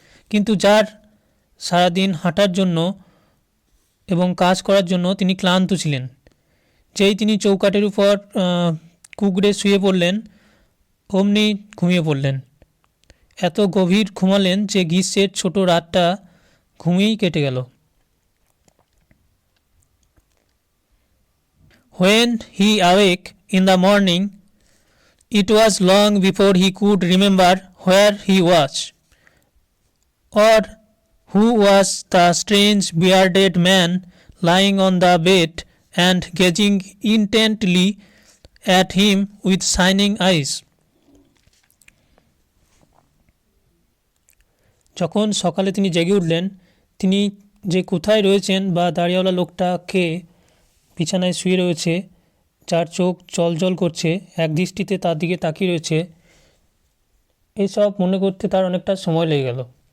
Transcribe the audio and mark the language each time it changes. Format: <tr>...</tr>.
<bn>কিন্তু যার সারাদিন হাঁটার জন্য এবং কাজ করার জন্য তিনি ক্লান্ত ছিলেন। যেই তিনি চৌকাঠের উপর কুঁকড়ে শুয়ে পড়লেন অমনি ঘুমিয়ে পড়লেন। এত গভীর ঘুমালেন যে গ্রীষ্মের ছোট রাতটা ঘুমিয়েই কেটে গেল।</bn> <en>when he awake in the morning it was long before he could remember where he was or who was the strange bearded man lying on the bed and gazing intently at him with shining eyes.</en> <bn>যখন সকালে তিনি জেগে উঠলেন, তিনি যে কোথায় রয়েছেন বা দাড়িওয়ালা লোকটাকে বিছানায় শুয়ে রয়েছে, যার চোখ জল করছে, এক দৃষ্টিতে তার দিকে তাকিয়ে রয়েছে, এইসব মনে করতে তার অনেকটা সময় লেগে গেল।</bn>